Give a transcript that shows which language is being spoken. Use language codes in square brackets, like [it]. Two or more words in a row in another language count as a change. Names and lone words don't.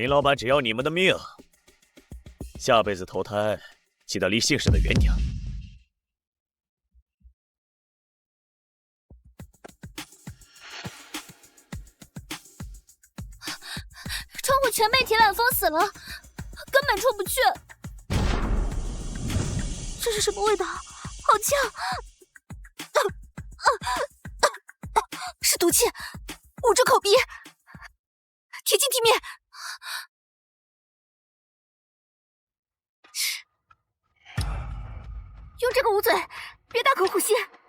[zh] 林老闆只要你們的命，下輩子投胎記得離姓氏的遠點。窗戶全被鐵板封死了，根本出不去。這是什麼味道？好嗆！是毒氣，捂住口鼻，貼近地面。用這個捂嘴，別大口呼吸。